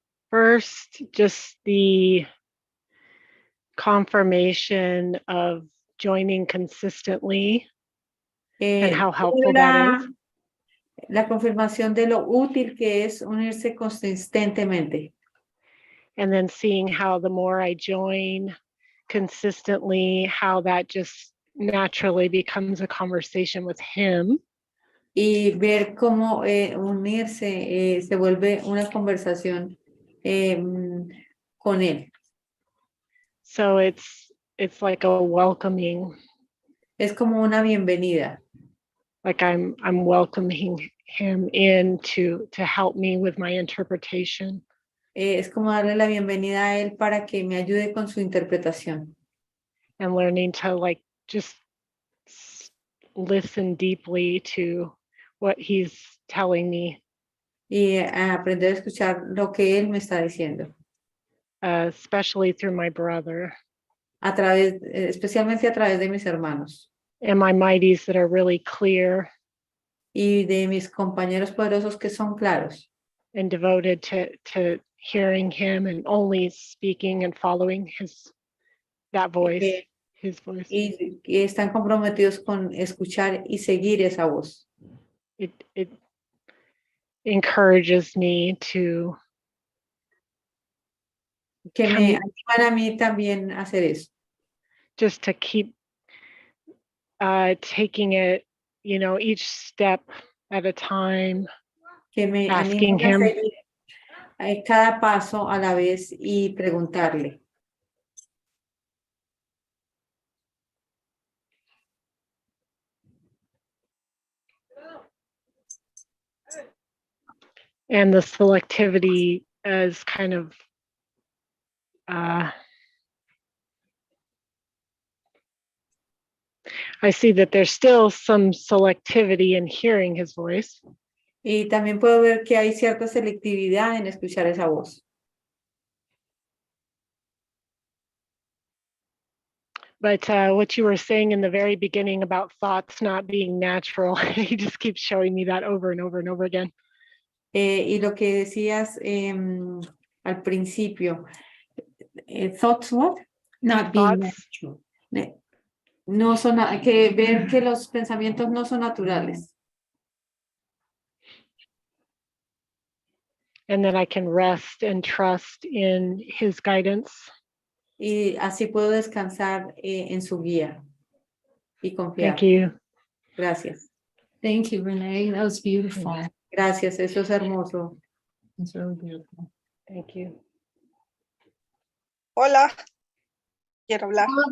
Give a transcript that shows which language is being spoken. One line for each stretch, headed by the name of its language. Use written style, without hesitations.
English: First, just the confirmation of joining consistently and how helpful that is.
Spanish: La confirmación de lo útil que es unirse consistentemente.
English: and then seeing how the more I join consistently, how that just naturally becomes a conversation with him.
Spanish: Y ver cómo unirse se vuelve una conversación con él.
English: So it's like a welcoming,
Spanish: Es como una bienvenida.
English: like I'm welcoming him in to help me with my interpretation.
Spanish: Es como darle la bienvenida a él para que me ayude con su interpretación.
English: And learning to like just listen deeply to what he's telling me.
Spanish: Y aprender a escuchar lo que él me está diciendo.
English: Especially through my brother.
Spanish: Especialmente a través de mis hermanos.
English: And my mighties that are really clear.
Spanish: Y de mis compañeros poderosos que son claros.
English: And devoted to hearing him and only speaking and following that voice, his voice.
Spanish: Y están comprometidos con escuchar y seguir esa voz.
English: It encourages me to
Spanish: que me animan a mí también a hacer eso.
English: Just to keep taking it, you know, each step at a time.
Spanish: Que me
English: asking
Spanish: animan a
English: him.
Spanish: seguir cada paso a la vez y preguntarle.
English: And the selectivity as kind of I see that there's still some selectivity in hearing his voice.
Spanish: Y también puedo ver que hay cierta selectividad en escuchar esa voz.
English: But what you were saying in the very beginning about thoughts not being natural, he just keeps showing me that over and over and over again.
Spanish: Y lo que decías al principio, thoughts what?
English: Not being Thoughts, natural.
Spanish: No son, que ver que los pensamientos no son naturales.
English: and then I can rest and trust in his guidance.
Spanish: Y así puedo descansar en su guía y confiar.
English: Thank you.
Spanish: Gracias.
English: Thank you, Renee. That was beautiful.
Spanish: Gracias, eso es hermoso.
English: It's really beautiful. Thank you.
Spanish: Hola, quiero hablar.